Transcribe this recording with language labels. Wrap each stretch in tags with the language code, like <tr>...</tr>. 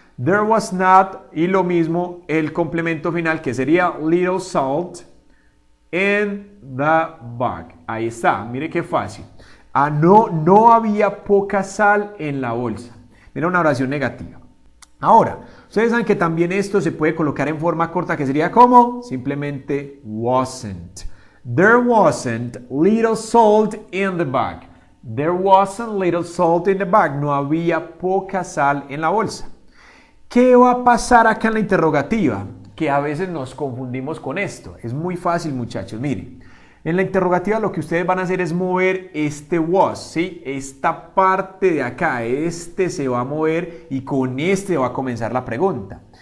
<en>There was not,</en> <es>y lo mismo el complemento final que sería</es> <en>little salt in the bag.</en> <es>Ahí está, mire qué fácil. No había poca sal en la bolsa. Era una oración negativa. Ahora, ustedes saben que también esto se puede colocar en forma corta que sería como simplemente wasn't.</es> <en>There wasn't little salt in the bag. There wasn't little salt in the bag.</en> <es>No había poca sal en la bolsa. ¿Qué va a pasar acá en la interrogativa? Que a veces nos confundimos con esto. Es muy fácil, muchachos. Miren. En la interrogativa lo que ustedes van a hacer es mover este was, ¿sí? Esta parte de acá, este se va a mover y con este va a comenzar la pregunta.</es>